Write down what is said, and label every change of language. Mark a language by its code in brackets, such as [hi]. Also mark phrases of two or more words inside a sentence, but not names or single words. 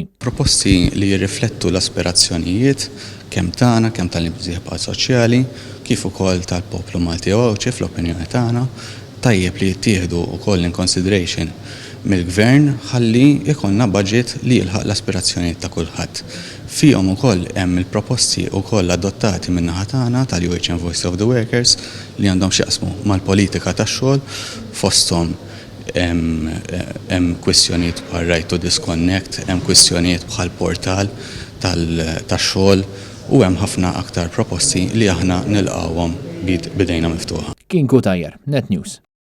[mt] Proposti li jirriflettu l-aspirazzjonijiet kemm tagħna, kemm tal-imsieħba soċjali, kif ukoll tal-poplu Malti Ewropew fl-opinjoni tagħna, tajjeb li jittieħdu wkoll [en] in consideration [mt] mill-Gvern ħalli jkollna budget li jilħaq l-aspirazzjonijiet ta' kulħadd. Fihom ukoll hemm il-proposti wkoll adottati min-naħa tagħna tal-UHM Voice of the Workers li għandhom x'jaqsmu mal-politika tax-xogħol fosthom hemm kwistjonijiet bħal [en] right to disconnect, [mt] hemm kwistjonijiet bħal portal tax-xogħol u hemm ħafna aktar proposti li aħna nilqawhom bidejna miftuħa. Kien Kutajjar, Net News.